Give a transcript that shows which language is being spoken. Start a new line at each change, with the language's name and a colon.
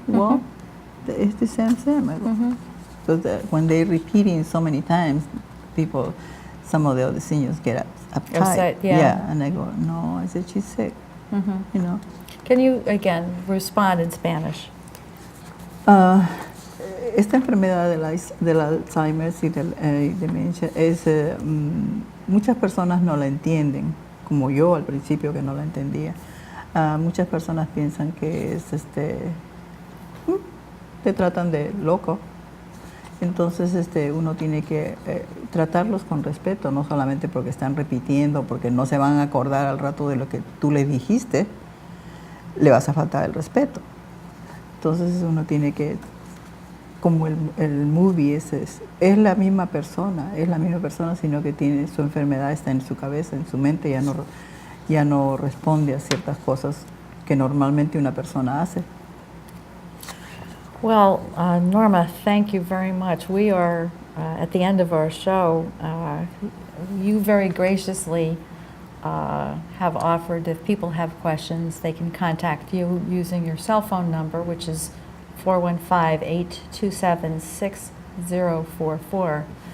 English: Well, it's the same. I go. Because when they're repeating so many times, some of the other seniors get uptight. Upset, yeah. And I go, no, I said, she's sick. Can you, again, respond in Spanish?
Spanish: Esta enfermedad del Alzheimer y del demencia muchas personas no la entienden, como yo al principio que no la entendía. Muchas personas piensan que es te tratan de loco. Entonces uno tiene que tratarlos con respeto, no solamente porque están repitiendo, porque no se van a acordar al rato de lo que tú le dijiste, le vas a faltar el respeto. Entonces uno tiene que, como el movie es la misma persona, sino que tiene su enfermedad, está en su cabeza, en su mente, ya no responde a ciertas cosas que normalmente una persona hace.
English: Well, Norma, thank you very much. We are at the end of our show. You very graciously have offered if people have questions, they can contact you using your cell phone number, which is 415-827-6044.